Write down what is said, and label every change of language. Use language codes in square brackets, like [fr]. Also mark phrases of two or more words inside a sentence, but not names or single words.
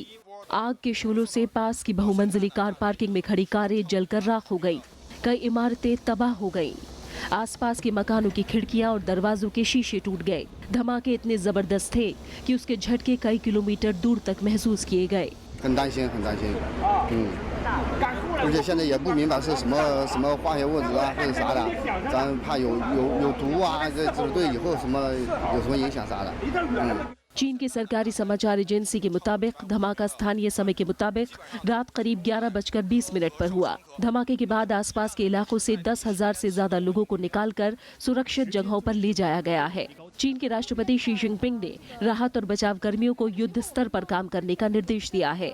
[hi] आग के शोलों से पास की बहुमंजिली कार पार्किंग में खड़ी कारें जलकर राख हो गई। कई इमारतें तबाह हो गईं। आसपास के मकानों की खिड़कियां और दरवाजों के शीशे टूट गए। धमाके इतने जबरदस्त थे कि उसके झटके कई किलोमीटर दूर तक महसूस किए गए। [zh] 很担心，很担心，而且现在也不明白是什么化学物质啊，或者啥的，咱怕有毒啊，这对以后有什么影响啥的。 [hi] चीन के सरकारी समाचार एजेंसी के मुताबिक धमाका स्थानीय समय के मुताबिक रात करीब 11:20 पर हुआ। धमाके के बाद आसपास के इलाकों से 10,000 से ज्यादा लोगों को निकालकर सुरक्षित जगहों पर ले जाया गया है। चीन के राष्ट्रपति शी जिनपिंग ने राहत और बचाव कर्मियों को युद्ध स्तर पर काम करने का निर्देश दिया है।